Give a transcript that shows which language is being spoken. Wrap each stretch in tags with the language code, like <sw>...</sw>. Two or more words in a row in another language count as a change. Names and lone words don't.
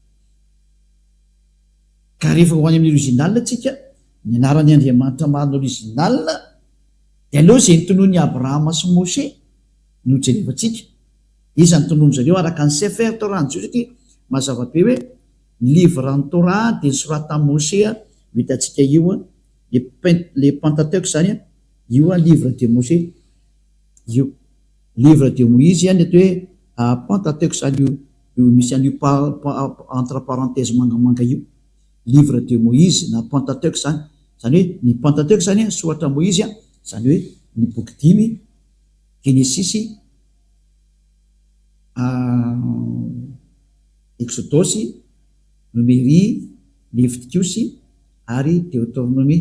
<mg>Ka rehefa ho any amin'ny original tsika ny anaran'ny Andriamanitra marina original de aleo zay nytonon'ny Abrahama sy Moshe no jerefantsika. Iza ny tonono zareo araka ny Sefer Torah ny jiosy satria mazava be hoe</mg> <fr>livre en</fr> <mg>Torah de sorata Moshe vitatsika io le Pentateuch zany io</mg> <fr>livre de Moshe</fr> <mg>io</mg> <fr>livre de Moïse</fr> <mg>ny atao hoe Pentateuch zany io misy an'io</mg> <fr>entre parenthèse</fr> <mg>mangamanga io</mg> <fr>livre de Moïse</fr> <mg>na Pentateuch zany hoe ny Pentateuch zany soratra Moïse zany hoe ny boky 5 Genesis, Exodus, Numérie, Leviticus ary Deutéronomie.</mg>